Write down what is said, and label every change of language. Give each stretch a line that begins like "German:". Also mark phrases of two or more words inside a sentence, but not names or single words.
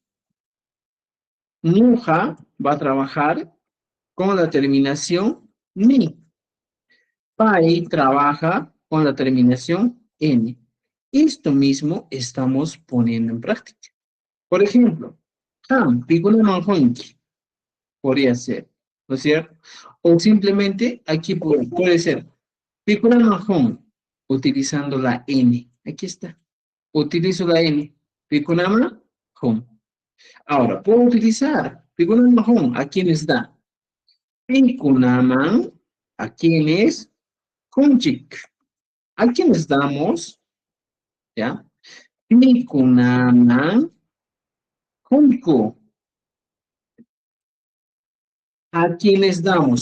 Spanish: Nuja va a trabajar con la terminación ni. Pai trabaja con la terminación n. Esto mismo estamos poniendo en práctica. Por ejemplo,
Quechua: Ham, pikuna manjonki,
Spanish: podría ser, ¿no es cierto? O simplemente aquí puede ser
Quechua: pikuna manjon,
Spanish: utilizando la n. Aquí está. Utilizo la n.
Quechua: Pikuna manjon.
Spanish: Ahora, puedo utilizar
Quechua: pikuna manjon.
Spanish: ¿A quiénes da? Pikunaman, ¿a quiénes? Kunchik. ¿A quiénes damos?
Quechua: ¿Ya? Pikunaman, kunku.
Spanish: ¿A quiénes damos?